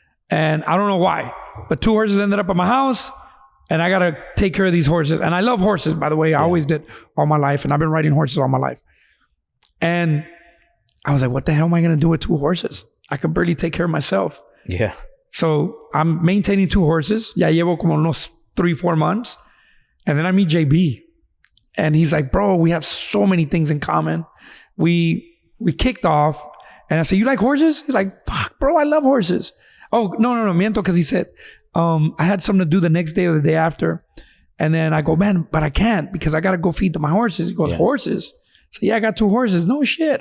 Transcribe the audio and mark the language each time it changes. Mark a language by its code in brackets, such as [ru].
[en] And I don't know why, but 2 horses ended up at my house and I got to take care of these horses. And I love horses, by the way. I always did all my life. And I've been riding horses all my life. And I was like, what the hell am I going to do with 2 horses? I could barely take care of myself. Yeah. So I'm maintaining 2 horses. [es] Ya llevo como unos 3-4 months. [en] And then I meet JB. And he's like, bro, we have so many things in common. We kicked off. And I said, you like horses? He's like, fuck, bro, I love horses. Oh, no, miento, because he said, I had something to do the next day or the day after. And then I go, man, but I can't because I got to go feed my horses. He goes, horses? So yeah, I got 2 horses. No shit.